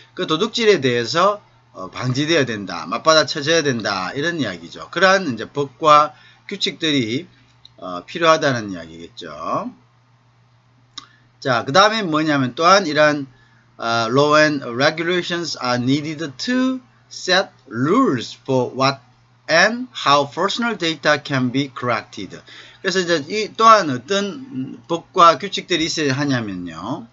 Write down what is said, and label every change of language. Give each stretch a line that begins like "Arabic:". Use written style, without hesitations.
Korean: 그 도둑질에 대해서 방지되어야 된다, 맞받아쳐져야 된다 이런 이야기죠. 그러한 이제 법과 규칙들이 필요하다는 이야기겠죠. 자, 그 다음에 뭐냐면 또한 이러한
English: law and regulations are needed to set rules for what and how personal data can be corrected.
Korean: 그래서 이제 또한 어떤 법과 규칙들이 있어야 하냐면요.